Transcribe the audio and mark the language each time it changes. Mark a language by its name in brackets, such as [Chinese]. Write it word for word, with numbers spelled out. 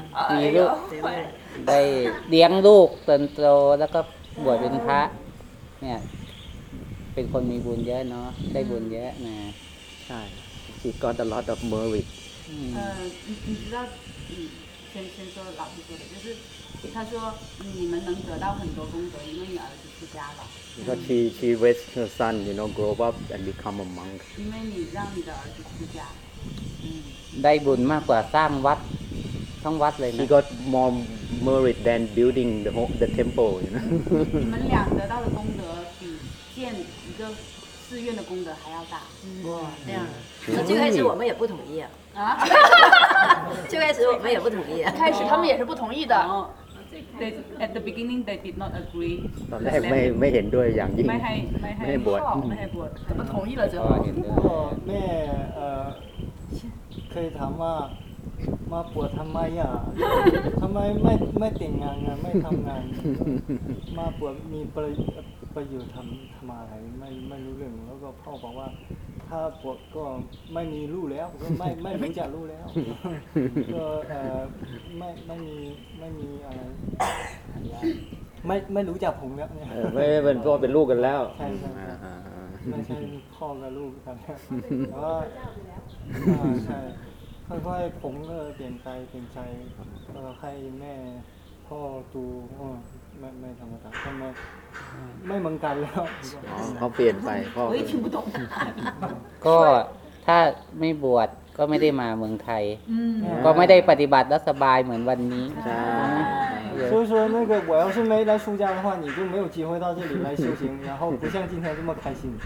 [Thai] มีลูกได้เลี้ยงลูกจนโตแล้วก็บวชเป็นพระเนี่ย เป็นคนมีบุญเยอะเนาะได้บุญเยอะนะ ใช่ [English] He got a lot of merit [Chinese] 呃你你知道嗯先先说老师说的就是他说你们能得到很多功德因为你儿子出家了 [English] Because she she raised her son you know grow up and become a monk [Chinese] 因为你让你的儿子出家 [Thai] ได้บุญมากกว่าสร้างวัดทั้งวัดเลยนะ [English] He got more merit than building the whole, the temple you know [Chinese] 你们俩得到的功德比建一个寺院的功德还要大，哇、嗯，这样的。那最开始我们也不同意啊，啊最开始我们也不同意、啊，开始他们也是不同意的。 [English] Oh. They, at the beginning they did not agree. [Thai] ตอนแรกไม่ไม่เห็นด้วยอย่างยิ่ง ไม่ให้ไม่ให้ บวช ไม่ให้บวช แต่ [Chinese] 同意了之后 [Thai] ก็แม่เอ่อเคยถามว่ามาบวชทำไมอ่ะทำไมไม่ไม่แต่งงานไม่ทำงานมาบวชมีประประโยชน์ทำทำอะไรไม่ไม่รู้เรื่องแล้วก็พ่อบอกว่าถ้าบวชก็ไม่มีลูกแล้วก็ไม่ไม่รู้จักลูกแล้วก็เอ่อไม่ไม่มีไม่มีอะไรไม่ไม่รู้จักผมแล้วเนี่ย ไม่เป็นพ่อเป็นลูกกันแล้ว ใช่ๆไม่ใช่พ่อกับลูกกันแล้วแต่ว่าใช่ค่อยๆผมก็เปลี่ยนใจเปลี่ยนใจก็ให้แม่พ่อดูไม่ไม่ธรรมดาทำไมไม่เหมือนกันแล้ว เขาเปลี่ยนไปพ่อ ก็ถ้าไม่บวชก็ไม่ได้มาเมืองไทยก็ไม่ได้ปฏิบัติแล้วสบายเหมือนวันนี้ ใช่ [Chinese] 所以说那个我要是没来出家的话你就没有机会到这里来修行然后不像今天这么开心